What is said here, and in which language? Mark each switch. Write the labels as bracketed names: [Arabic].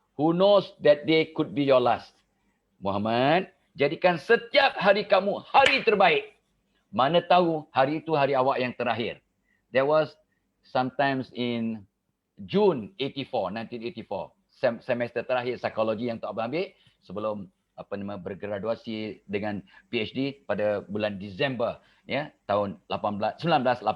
[English] Who knows that day could be your last. [Malay] Muhammad, jadikan setiap hari kamu hari terbaik. Mana tahu hari itu hari awak yang terakhir. [English] There was sometimes in June 1984. [Malay] Semester terakhir psikologi yang Tok Abah ambil sebelum bergraduasi dengan PhD pada bulan Disember ya tahun 1984.